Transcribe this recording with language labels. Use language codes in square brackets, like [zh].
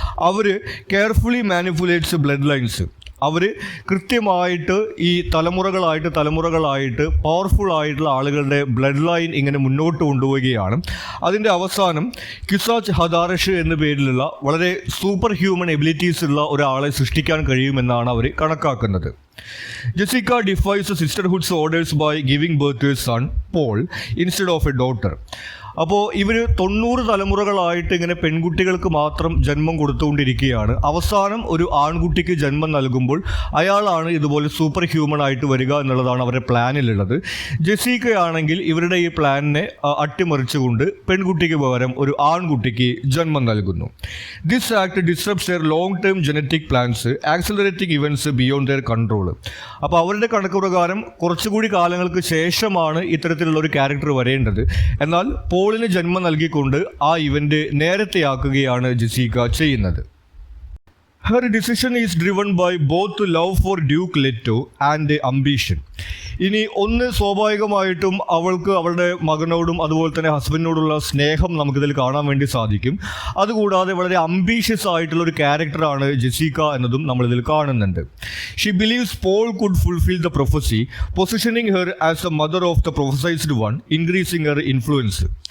[ml] അവർ [en] Carefully manipulates blood lines. [ml] അവർ കൃത്യമായിട്ട് ഈ തലമുറകളായിട്ട് powerful ആയിട്ടുള്ള ആളുകളുടെ ബ്ലഡ് ലൈൻ ഇങ്ങനെ മുന്നോട്ട് കൊണ്ടുപോവുകയാണ്. അതിൻ്റെ അവസാനം ക്യുസാച്ച് ഹദാറഷ് എന്ന പേരിലുള്ള വളരെ സൂപ്പർ ഹ്യൂമൻ എബിലിറ്റീസ് ഉള്ള ഒരാളെ സൃഷ്ടിക്കാൻ കഴിയുമെന്നാണ് അവർ കണക്കാക്കുന്നത്. [en] Jessica defies the sisterhood's orders by giving birth to a son, Paul, instead of a daughter. [ml] അപ്പോൾ ഇവർ 90 തലമുറകളായിട്ട് ഇങ്ങനെ പെൺകുട്ടികൾക്ക് മാത്രം ജന്മം കൊടുത്തുകൊണ്ടിരിക്കുകയാണ്. അവസാനം ഒരു ആൺകുട്ടിക്ക് ജന്മം നൽകുമ്പോൾ അയാളാണ് ഇതുപോലെ സൂപ്പർ ഹ്യൂമൻ ആയിട്ട് വരിക എന്നുള്ളതാണ് അവരുടെ പ്ലാനിലുള്ളത്. ജെസിക്കയാണെങ്കിൽ ഇവരുടെ ഈ പ്ലാനിനെ അട്ടിമറിച്ചുകൊണ്ട് പെൺകുട്ടിക്ക് പകരം ഒരു ആൺകുട്ടിക്ക് ജന്മം നൽകുന്നു. [en] This act disrupts their long term genetic plans, accelerating events beyond their control. [ml] അപ്പോൾ അവരുടെ കണക്ക് പ്രകാരം കുറച്ചുകൂടി കാലങ്ങൾക്ക് ശേഷമാണ് ഇത്തരത്തിലുള്ള ഒരു ക്യാരക്ടർ വരേണ്ടത്. എന്നാൽ പോളിന് ജന്മം നൽകിക്കൊണ്ട് ആ ഇവന്റ് നേരത്തെയാക്കുകയാണ് ജെസിക്ക ചെയ്യുന്നത്. [en] Her decision is driven by both love for Duke Leto and ambition. [ml] ഇനി ഒന്ന് സ്വാഭാവികമായിട്ടും അവൾക്ക് അവളുടെ മകനോടും അതുപോലെ തന്നെ ഹസ്ബൻഡിനോടുള്ള സ്നേഹം നമുക്കിതിൽ കാണാൻ വേണ്ടി സാധിക്കും. അതുകൂടാതെ വളരെ അംബീഷ്യസ് ആയിട്ടുള്ള ഒരു ക്യാരക്ടറാണ് ജെസിക്ക എന്നതും നമ്മളിതിൽ കാണുന്നുണ്ട്. [en] She believes Paul could fulfil the prophecy, positioning her as a mother of the prophesized one, increasing her influence.